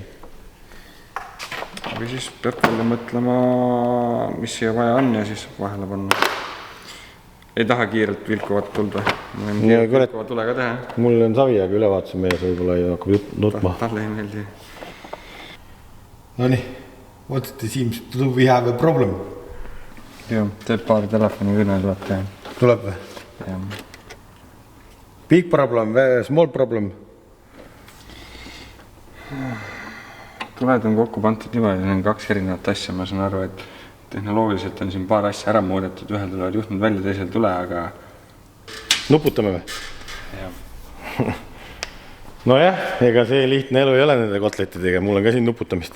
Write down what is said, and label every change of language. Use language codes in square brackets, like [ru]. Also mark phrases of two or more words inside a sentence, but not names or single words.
[et] Või siis peab välja mõtlema, mis siia vaja on ja siis vahele panna. Ei taha kiirelt vilkuvat tuld või? Ma võin kiirelt vilkuvat tule ka teha. Mul on savi, aga ülevaatuse mees võib-olla ei hakkab nutma. Talle ei meeldi. Nonii, [en] what the seems to we have a problem? [et] Joo, teeb paari telefoni kõne tuleb teha. Tuleb või? Jah. [en] Big problem, small problem? [et] Tuled on kokku pantud niimoodi, on 2 erinevat asja, ma saan aru, et tehnoloogiliselt on siin paar asja ära muudetud, ühel tulevad juhtmed välja, teisel tule, aga... Nuputame või? Jah. Nojah, ega see lihtne elu ei ole nende kotletidega, mul on ka siin nuputamist.